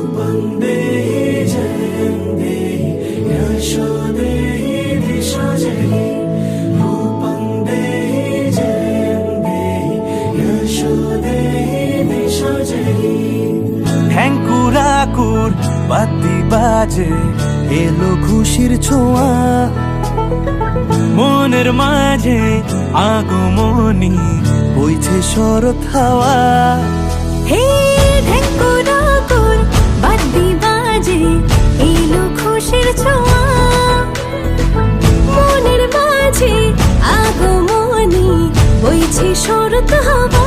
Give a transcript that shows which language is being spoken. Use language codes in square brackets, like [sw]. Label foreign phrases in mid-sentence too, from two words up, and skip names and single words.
[sa] देहि जयं देहि यशो देहि दिशो जहि रूपं देहि जयं देहि यशो देहि दिशो जहि [bn] ঠ্যাঙ্কুরাকুর বাতি বাজে এলো খুশির ছোঁয়া মনের মাঝে আগমনী বইছে শরৎ হাওয়া হে ঢেকুরাকুর বাদ্যি বাজে এলো খুশির ছোঁয়া মনের মাঝে আগমনী বইছে শরৎ হাওয়া